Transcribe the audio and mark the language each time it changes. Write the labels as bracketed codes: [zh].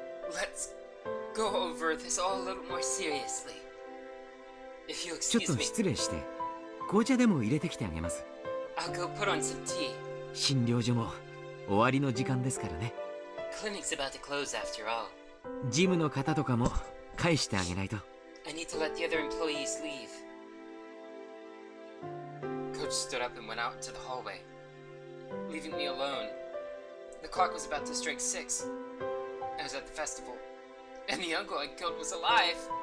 [en] Let's go over this all a little more seriously. If you [ja] ちょっ [en] excuse [ja] と [en] me, [ja] 失礼して紅茶でも入れてきてあげます。 [en] I'll go put on some tea. [ja] 診療所も終わりの時間ですからね。 [en] Clinic's about to close after all. [ja] ジムの方とかも返してあげないと。 [en] I need to let the other employees leave. Coach stood up and went out into the hallway, leaving me alone. The clock was about to strike 6. I was at the festival, and the uncle I killed was alive.